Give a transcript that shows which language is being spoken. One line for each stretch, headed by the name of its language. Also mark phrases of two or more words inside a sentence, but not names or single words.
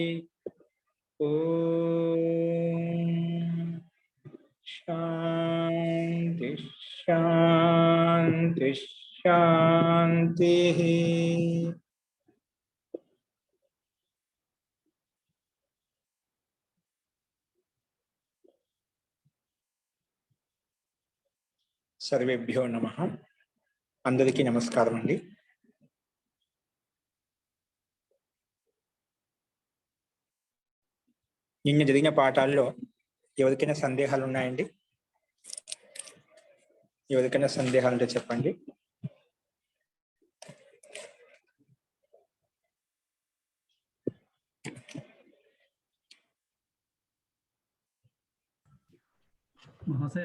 Sanskrit: ओम शांति शांति शांति। सर्वेभ्यो नमः।
Telugu: అందరికీ నమస్కారం అండి। నిన్న జరిగిన పాఠాల్లో ఎవరికైనా సందేహాలు ఉన్నాయండి? ఎవరికైనా సందేహాలు ఉంటే చెప్పండి.
Sanskrit: మహాశయ